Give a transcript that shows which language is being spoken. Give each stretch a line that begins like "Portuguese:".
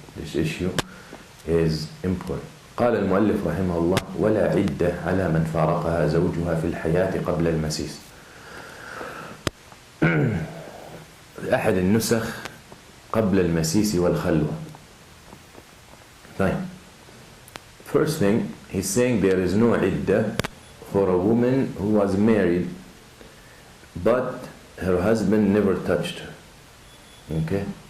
English: This issue is important.
Arabic: قال المؤلف رحمه الله ولا عدة على من فارقها زوجها في الحياة قبل المسيس. أحد النسخ قبل المسيس والخلوة.
English: Fine. First thing, he's saying there is no iddah for a woman who was married but her husband never touched her. Okay?